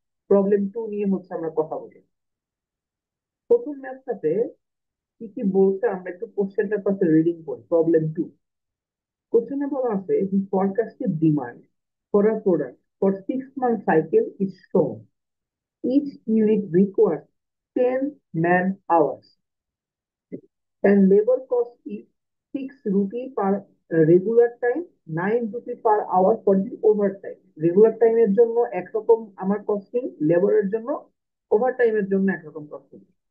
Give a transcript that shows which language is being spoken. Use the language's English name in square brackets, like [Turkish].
[Bangla] Problem two নিয়ে হচ্ছে আমরা কথা বলি। প্রথম ম্যাথটাতে কি কি বলছে আমরা একটু কোশ্চেনটার পাশে রিডিং করি। প্রবলেম টু কোশ্চেনে বলা আছে, [English] The forecasted demand for a product for 6 month cycle is shown. Each unit requires 10 man hours and labor cost is 6 rupee per regular time, 9 rupee per hour for the overtime. [Bangla] Regular টাইমের জন্য একরকম আমার costing, লেবারের জন্য over টাইমের জন্য একরকম costing.